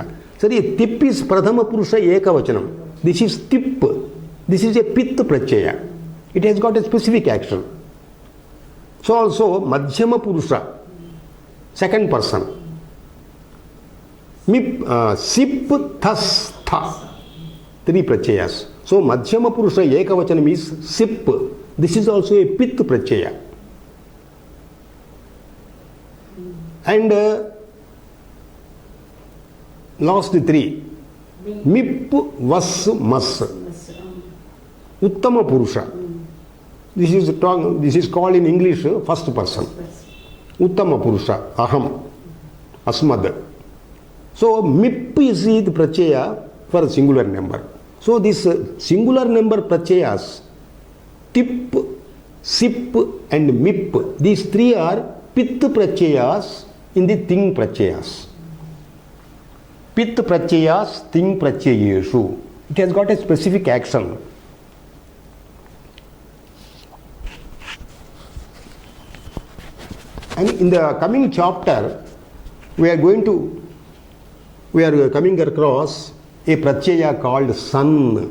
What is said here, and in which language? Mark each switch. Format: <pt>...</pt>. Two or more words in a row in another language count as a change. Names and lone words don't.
<en>So the tip is</en> <sa>प्रथम पुरुष एकवचनम्.</sa> <en>This is tip. This is a</en> <sa>पित् प्रत्यय.</sa> <en>It has got a specific action. So also</en> <sa>मध्यम पुरुष,</sa> <en>second person. Sip,</en> <sa>तस्, थ.</sa> <en>Three pratyayas. So</en> <sa>मध्यम पुरुष एकवचनम्</sa> <en>is sip. This is also a</en> <sa>पित् प्रत्यय.</sa> <en>And last three.</en> <sa>मिप्, वस्, मस्. उत्तम पुरुष.</sa> <en>This is called in English first person.</en> <sa>उत्तम पुरुष, अहम्, अस्मद्.</sa> <en>So mip is the pratyaya for singular number. So this singular number pratyayas, tip, sip and mip, these three are</en> <sa>पित् प्रत्ययाः</sa> <en>in the</en> <sa>तिङ् प्रत्ययाः. पित् प्रत्ययाः, तिङ् प्रत्ययेषु.</sa> <en>It has got a specific action. And in the coming chapter, we are coming across a pratyaya called sun.</en>